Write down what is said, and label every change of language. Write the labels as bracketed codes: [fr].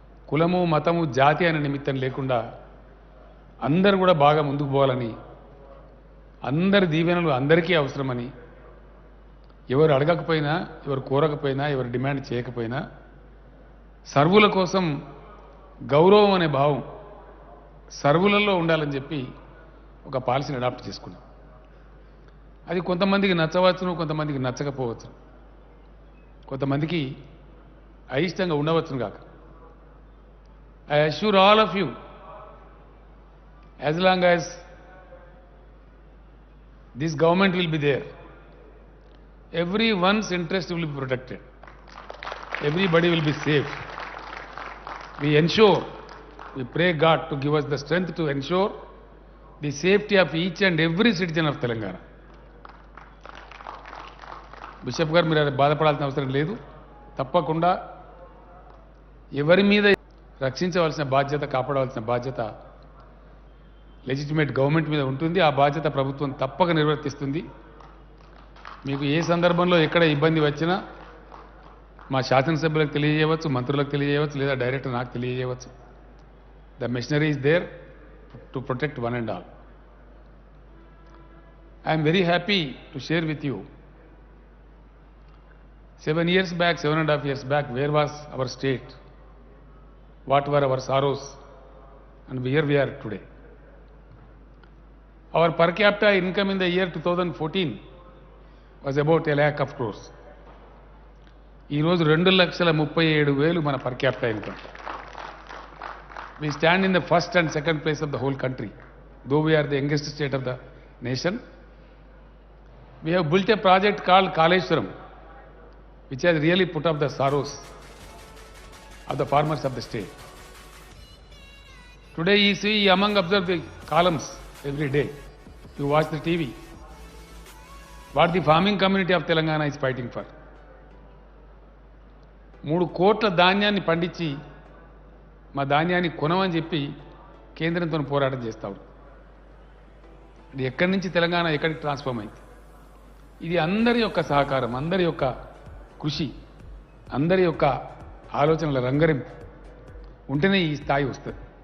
[te] కులము, మతము, జాతి అనే నిమిత్తం లేకుండా అందరూ కూడా బాగా ముందుకు పోవాలని, అందరి దీవెనలు అందరికీ అవసరమని, ఎవరు అడగకపోయినా, ఎవరు కోరకపోయినా, ఎవరు డిమాండ్ చేయకపోయినా సర్వుల కోసం గౌరవం అనే భావం సర్వులలో ఉండాలని చెప్పి ఒక పాలసీని అడాప్ట్ చేసుకున్నాం. అది కొంతమందికి నచ్చవచ్చును, కొంతమందికి నచ్చకపోవచ్చు, కొంతమందికి అయిష్టంగా ఉండవచ్చును కాక. [en] I assure all of you, as long as this government will be there, everyone's interest will be protected. Everybody will be safe. We ensure, we pray God to give us the strength to ensure the safety of each and every citizen of Telangana. [te] Bishop గారు మీరు బాధపడాల్సిన అవసరం లేదు. తప్పకుండా ఎవరి మీద రక్షించవలసిన బాధ్యత, కాపాడవలసిన బాధ్యత లెజిటిమేట్ గవర్నమెంట్ మీద ఉంటుంది. ఆ బాధ్యత ప్రభుత్వం తప్పక నిర్వర్తిస్తుంది. మీకు ఏ సందర్భంలో ఎక్కడ ఇబ్బంది వచ్చినా మా శాసనసభ్యులకు తెలియజేయవచ్చు, మంత్రులకు తెలియజేయవచ్చు, లేదా డైరెక్ట్ నాకు తెలియజేయవచ్చు. [en] The machinery is there to protect one and all. I'm very happy to share with you 7 years back, 7.5 years back, where was our state? What were our sorrows? And here we are today. Our per capita income in the year 2014 was about 1 lakh of crores. [te] ఈ రోజు 2,37,000 మన per capita income. [en] We stand in the first and second place of the whole country. Though we are the youngest state of the nation, we have built a project called Kaleshwaram, which has really put up the sorrows of the farmers of the state. Today you see, among observe the columns every day, you watch the TV, what the farming community of Telangana is fighting for. [te] 3 కోట్ల ధాన్యాన్ని పండించి మా ధాన్యాన్ని కొనమని చెప్పి కేంద్రంతో పోరాటం చేస్తాడు. ఇది ఎక్కడి నుంచి తెలంగాణ ఎక్కడికి ట్రాన్స్ఫార్మ్ అయింది. ఇది అందరి యొక్క సహకారం, అందరి యొక్క కృషి, అందరి యొక్క ఆలోచనల రంగరింపు ఉంటేనే ఈ స్థాయి వస్తుంది.